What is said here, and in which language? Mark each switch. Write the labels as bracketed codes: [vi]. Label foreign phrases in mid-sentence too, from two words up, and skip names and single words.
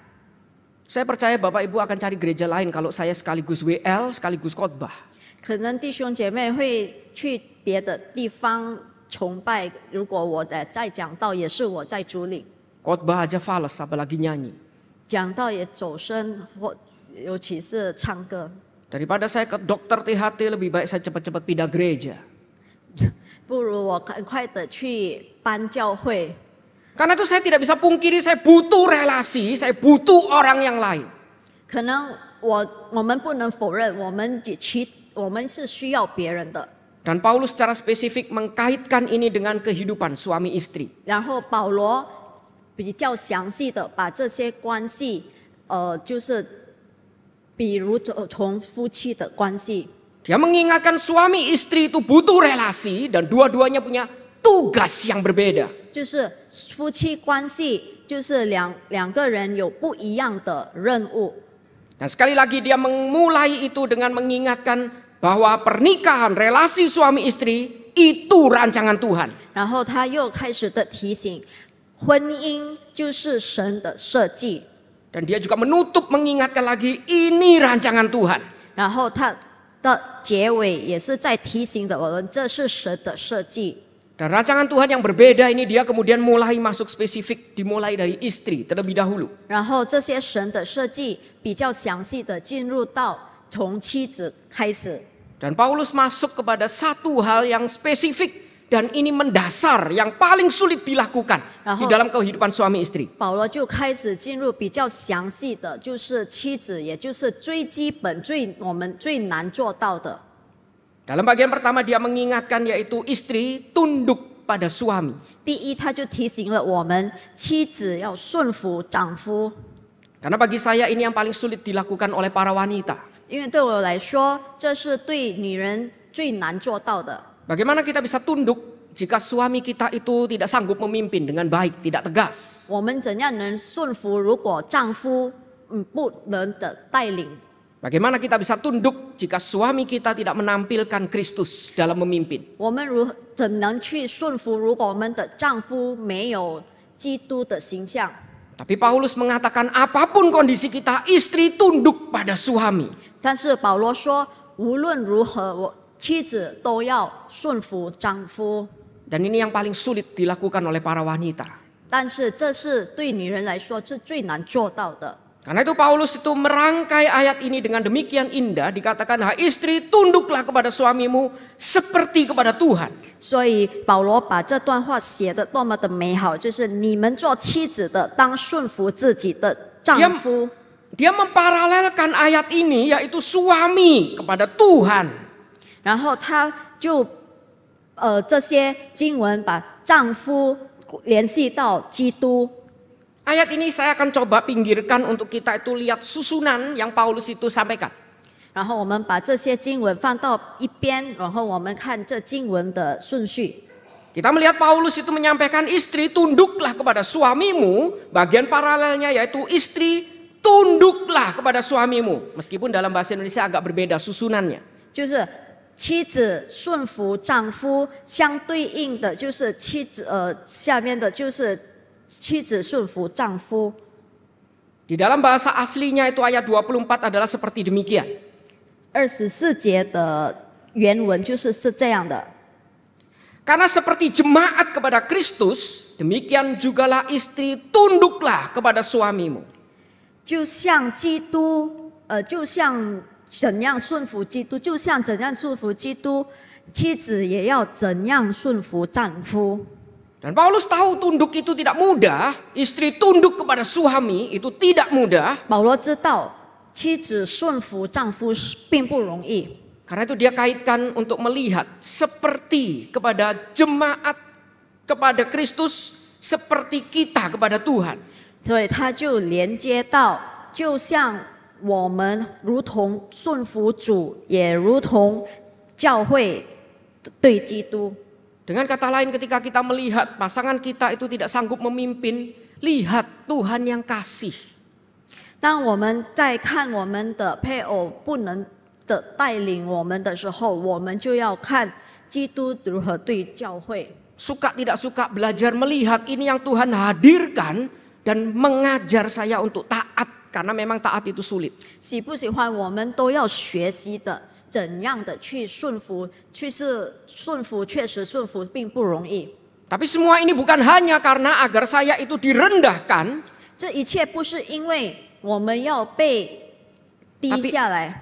[id] Saya percaya Bapak Ibu akan cari gereja lain kalau saya sekaligus WL, sekaligus khotbah. [zh] 可能弟兄姐妹会去别的地方崇拜，如果我在讲道，也是我在主领。 [id] Khotbah aja fales, apalagi nyanyi. [zh] 讲道也走声，尤其是唱歌。 [id] Daripada saya ke dokter THT, lebih baik saya cepat-cepat pindah gereja. [zh] 不如我赶快的去搬教会。 [id] Karena itu saya tidak bisa pungkiri, saya butuh relasi, saya butuh orang yang lain. [zh] 可能我们不能否认，我们是需要别人的。 [id] Dan Paulus secara spesifik mengkaitkan ini dengan kehidupan suami istri. [zh] 然后保罗比较详细的把这些关系，就是比如从夫妻的关系， [id] Dia mengingatkan suami istri itu butuh relasi dan dua-duanya punya tugas yang berbeda. [zh] 就是夫妻关系，就是两个人有不一样的任务。 [id] Dan sekali lagi dia memulai itu dengan mengingatkan bahwa pernikahan, relasi suami istri itu rancangan Tuhan. [zh] 然后他又开始的提醒，婚姻就是神的设计。 [id] Dan dia juga menutup mengingatkan lagi ini rancangan Tuhan. [zh] 然后他的结尾也是在提醒的我们，这是神的设计。 [id] Dan rancangan Tuhan yang berbeda ini dia kemudian mulai masuk spesifik, dimulai dari istri terlebih dahulu. [zh] 然后这些神的设计比较详细的进入到从妻子开始。 [id] Dan Paulus masuk kepada satu hal yang spesifik dan ini mendasar yang paling sulit dilakukan di dalam kehidupan suami istri. [zh] 保罗就开始进入比较详细的，就是妻子，也就是最基本、我们最难做到的。 [id] Dalam bagian pertama dia mengingatkan yaitu istri tunduk pada suami. [zh] 第一，他就提醒了我们，妻子要顺服丈夫。 [id] Karena bagi saya ini yang paling sulit dilakukan oleh para wanita. [zh] 因为对我来说，这是对女人最难做到的。 [id] Bagaimana kita bisa tunduk jika suami kita itu tidak sanggup memimpin dengan baik, tidak tegas? [zh] 我们怎样能顺服？如果丈夫不能的带领， [id] Bagaimana kita bisa tunduk jika suami kita tidak menampilkan Kristus dalam memimpin? [zh] 我们怎能去顺服？如果我们的丈夫没有基督的形象？ [id] Tapi Paulus mengatakan apapun kondisi kita, istri tunduk pada suami. [zh] 但是保罗说，无论如何，妻子都要顺服丈夫。 [id] Dan ini yang paling sulit dilakukan oleh para wanita. [zh] 但是这是对女人来说是最难做到的。 [id] Karena itu Paulus itu merangkai ayat ini dengan demikian indah, dikatakan, "Hai istri, tunduklah kepada suamimu seperti kepada Tuhan." [zh] 所以保罗把这段话写得多么的美好，就是你们做妻子的当顺服自己的丈夫。 [id] Dia memparalelkan ayat ini yaitu suami kepada Tuhan. [zh] 然后他就这些经文把丈夫联系到基督。 [id] Ayat ini saya akan coba pinggirkan untuk kita itu lihat susunan yang Paulus itu sampaikan. [zh] 然后我们把这些经文放到一边，然后我们看这经文的顺序。 [id] Kita melihat Paulus itu menyampaikan istri tunduklah kepada suamimu. Bagian paralelnya yaitu istri tunduklah kepada suamimu. Meskipun dalam bahasa Indonesia agak berbeda susunannya. [zh] 就是妻子顺服丈夫，相对应的就是下面的就是妻子顺服丈夫。 [id] Di dalam bahasa aslinya itu ayat 24 adalah seperti demikian. [zh] 24 节的原文就是这样的。 [id] Karena seperti jemaat kepada Kristus, demikian jugalah istri tunduklah kepada suamimu. [zh] 就像基督，就像怎样顺服基督，就像怎样顺服基督，妻子也要怎样顺服丈夫。 [id] Dan Paulus tahu tunduk itu tidak mudah, istri tunduk kepada suami itu tidak mudah. [zh] 保罗知道妻子顺服丈夫并不容易， [id] Karena itu dia kaitkan untuk melihat seperti kepada jemaat kepada Kristus, seperti kita kepada Tuhan. [zh] 所以他就连接到，就像我们如同顺服主，也如同教会对基督。 [id] Dengan kata lain ketika kita melihat pasangan kita itu tidak sanggup memimpin, lihat Tuhan yang kasih. [zh] 当我们在看我们的配偶不能的带领我们的时候，我们就要看基督如何对教会。 [id] Suka tidak suka belajar melihat ini yang Tuhan hadirkan dan mengajar saya untuk taat. Karena memang taat itu sulit. [zh] 喜不喜欢我们都要学习的，怎样的去顺服，确实顺服并不容易。 [id] Tapi semua ini bukan hanya karena agar saya itu direndahkan. [zh] 这一切不是因为我们要被低下来。